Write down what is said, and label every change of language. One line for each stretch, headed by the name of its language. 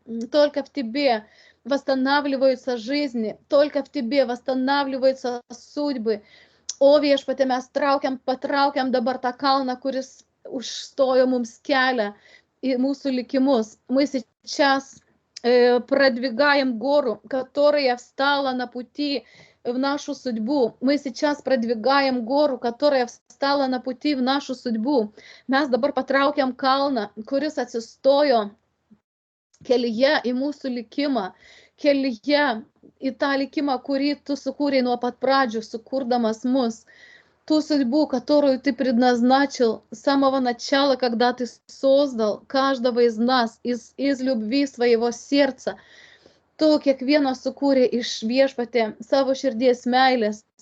Russian: Только в Тебе восстанавливаются жизни, только в Тебе восстанавливаются судьбы.
Lithuanian: O Viešpatie, mes patraukiam dabar tą kalną, kuris užstojo mums kelią į mūsų likimus.
Russian: Мы сейчас продвигаем гору, которая встала на пути в нашу судьбу. Мы сейчас продвигаем гору, которая встала на пути в нашу судьбу.
Lithuanian: Mes dabar patraukiam kalną, kuris atsistojo kelyje į mūsų likimą, kelyje į tą likimą, kurį tu sukūrei nuo pat pradžių, sukurdamas mus.
Russian: Ту судьбу, которую ты предназначил с самого начала, когда ты создал каждого из нас из любви своего сердца.
Lithuanian: Tu kiekvieną sukūrė iš Viešpatie savo širdies meilės.